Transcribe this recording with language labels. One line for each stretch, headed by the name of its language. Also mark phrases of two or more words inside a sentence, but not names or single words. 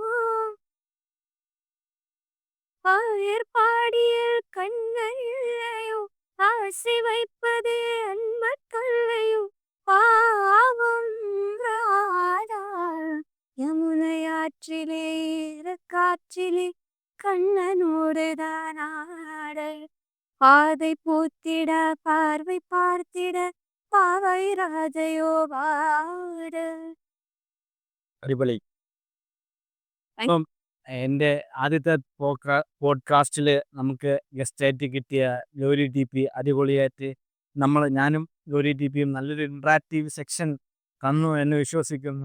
Tamil: ஆயர்பாடியில் கண்ணன் இல்லையோ ஆசை வைப்பதே அன்பர் தொல்லையோ பாவம் ராதா யமுனையாற்றிலே காற்றிலே கண்ணனோடுதான் ஆட பாதை பூத்திட பார்வை பார்த்திட பாவை ராஜையோ வாட.
Malayalam: അടിപൊളി. അപ്പം എൻ്റെ ആദ്യത്തെ പോഡ്കാസ്റ്റിൽ നമുക്ക് ഗസ്റ്റായിട്ട് കിട്ടിയ ഗൗരി TP അടിപൊളിയായിട്ട് ഞാനും ഗൗരി TPയും നല്ലൊരു ഇൻട്രാക്റ്റീവ് സെക്ഷൻ തന്നു എന്ന് വിശ്വസിക്കുന്നു.